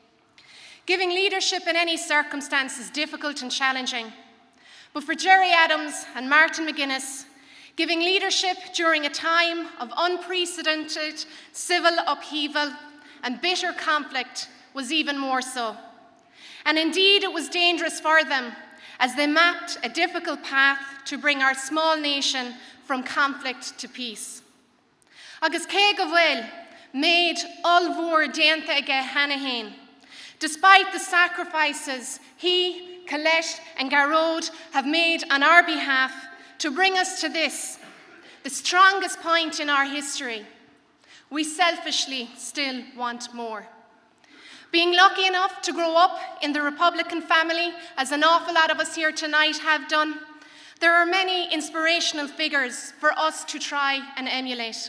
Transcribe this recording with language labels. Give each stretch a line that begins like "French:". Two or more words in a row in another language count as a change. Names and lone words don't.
English: Giving leadership in any circumstance is difficult and challenging, but for Gerry Adams and Martin McGuinness, giving leadership during a time of unprecedented civil upheaval and bitter conflict was even more so. And indeed, it was dangerous for them as they mapped a difficult path to bring our small nation from conflict to peace.
Irish: Agus cé go bhfuil méid olmhór déanta aige Hanahan.
English: Despite the sacrifices he, Colette and Garrod have made on our behalf to bring us to this, the strongest point in our history, we selfishly still want more. Being lucky enough to grow up in the Republican family, as an awful lot of us here tonight have done, there are many inspirational figures for us to try and emulate.